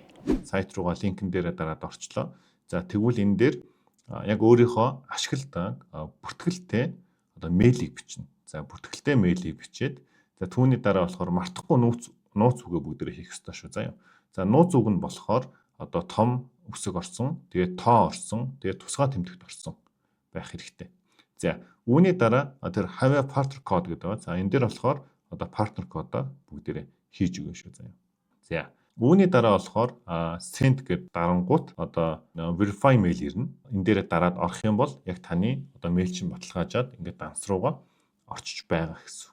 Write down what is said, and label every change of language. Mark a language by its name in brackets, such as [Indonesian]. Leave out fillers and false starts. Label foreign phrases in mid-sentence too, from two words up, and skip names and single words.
[Mongolian] Сайт руугаа линкэн дээрээ дараад орчлоо. За тэгвэл энэ дээр яг өөрийнхөө ашигладаг бүртгэлтэй мэйлийг бичнэ. За бүртгэлтэй мэйлийг бичээд за түүний дараа болохоор мартахгүй нууц үгээ бүгдээрээ хийх ёстой шүү. Заяа. За нууц үг нь болохоор том үсэг орсон, тэгээд тоо орсон, тэгээд тусгай тэмдэгт орсон байх хэрэгтэй. За үүний дараа тэр [English] have partner code [Mongolian] гэдэг байна. За энэ дээр болохоор партнер кодоо бүгдээрээ хийж өгнө шүү. Заяа. За үүний дараа болохоор send гэдэг дарангуут [English] verify mail [Mongolian] ирнэ. Энэ дээр дараад орох юм бол яг таны мэйл чинь баталгаажаад ингээд данс руугаа орчиж байгаа гэсэн үг.